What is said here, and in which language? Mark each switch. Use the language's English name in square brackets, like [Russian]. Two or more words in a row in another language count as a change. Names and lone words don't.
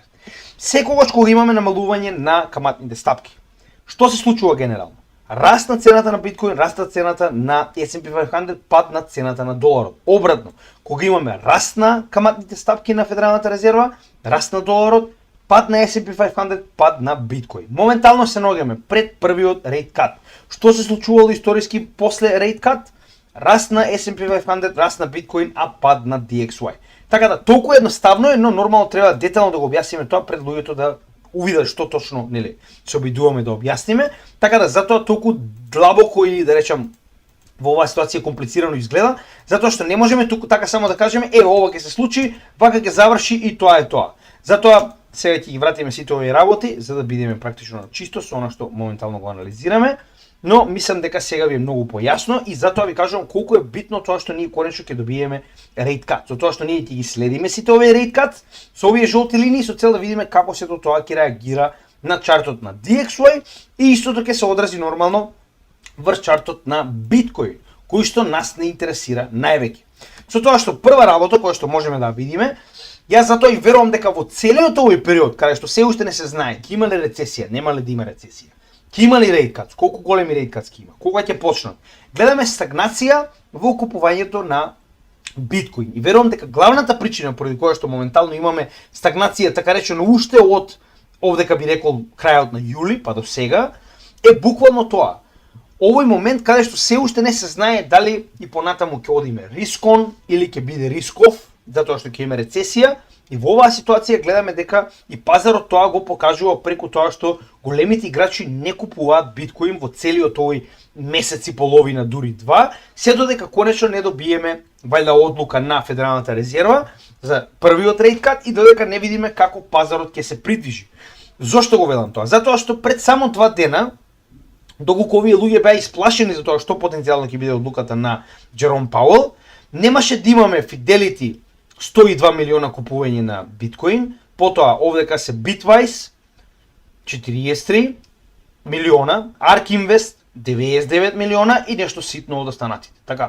[Macedonian] Секогаш кога имаме намалување на каматните стапки, што се случува генерално? Раст на цената на биткоин, раст на цената на S&P 500, пад на цената на доларот. Обратно, кога имаме раст на каматните стапки на Федералната резерва, раст на доларот, пад на S&P 500, пад на биткоин. Моментално се наоѓаме пред првиот [English] rate cut. [Macedonian] Што се случувало историски после [English] rate cut? [Macedonian] Раст на S&P 500, раст на биткоин, а пад на DXY. Така да, толку едноставно е, но нормално треба детално да го објасниме тоа пред луѓето да увидат што точно, нели, се обидуваме да објасниме, така да затоа толку длабоко и да речам во оваа ситуација комплицирано изгледа, затоа што не можеме туку така само да кажеме ова ќе се случи, вака ќе заврши и тоа е тоа. Затоа сега ќе ги вратиме сите овие работи за да бидеме практично чисто со она што моментално го анализираме, но мислам дека сега ви е многу појасно и затоа ви кажувам колку е битно тоа што ние конечно ќе добиеме [English] rate cut. [Macedonian] Затоа што ние ќе ги следиме сите овие [English] rate cuts [Macedonian] со овие жолти линии со цел да видиме како сето тоа ќе реагира на чартот на DXY и истото ќе се одрази нормално врз чартот на Биткоин, кој што нас не интересира највеќе. Со тоа што прва работа која што можеме да видиме, јас затоа и верувам дека во целиот овој период, каде што се уште не се знае, ќе има ли рецесија, нема ли да има рецесија, ќе има ли [English] rate cuts, [Macedonian] колку големи [English] rate cuts [Macedonian] ќе има, кога ќе почнат. Гледаме стагнација во купувањето на Биткоин. И верувам дека главната причина поради која што моментално имаме стагнација, така речено уште од овдека би рекол крајот на јули па до сега, е буквално тоа. Овој момент каде што се уште не се знае дали и понатаму ќе одиме рискон или ќе биде рисков, затоа што ќе има рецесија. И во оваа ситуација гледаме дека и пазарот тоа го покажува преку тоа што големите играчи не купуваат биткоин во целиот овој месец и половина, дури два, се додека конечно не добиеме вајда одлука на Федералната резерва за првиот [English] rate cut [Macedonian] и додека не видиме како пазарот ќе се придвижи. Зошто го велам тоа? Затоа што пред само 2 дена, доколку овие луѓе беа исплашени за тоа што потенцијално ќе биде одлуката на Джером Пауел, немаше да имаме Fidelity 102 милиона купување на биткоин, потоа овдека се Bitwise 43 милиона, ARK Invest 99 милиона и нешто ситно од останатите. Така.